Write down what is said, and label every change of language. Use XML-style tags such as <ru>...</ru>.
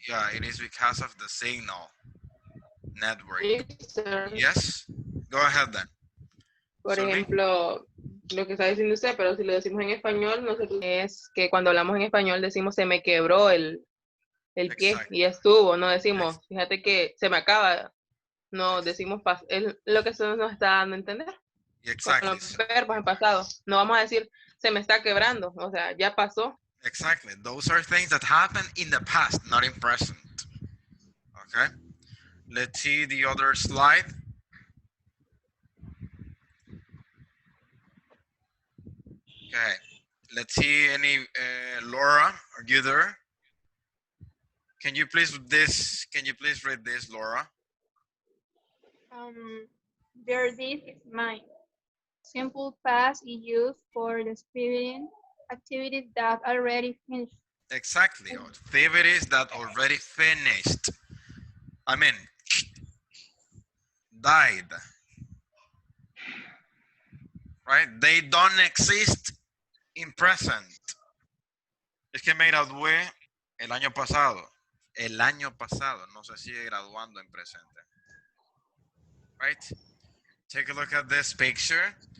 <en>yeah, it is because of the signal network. Mister. Yes? Go ahead then.</en> <es>Por Sulmi? ejemplo, lo que está diciendo usted, pero si lo decimos en español, nosotros es que cuando hablamos en español decimos se me quebró el pie Exacto. y estuvo, no decimos, fíjate que se me acaba, no decimos, es lo que eso nos está dando a entender. Con</es> <en>Exactly.</en> <es>los verbos en pasado, no vamos a decir se me está quebrando, o sea, ya pasó.</es> <en>Exactly. Those are things that happen in the past, not in present. Okay. Let's see the other slide. Okay. Let's see any Laura, are you there? Can you please read this, Laura? Their this is mine. Simple past is used for describing activities that already finished. Exactly. Activities that already finished. I mean, died. Right? They don't exist in present.</en> <es>Es que me gradué el año pasado. El año pasado. No se sigue graduando en presente.</es> <en>Right? Take a look at this picture.</en>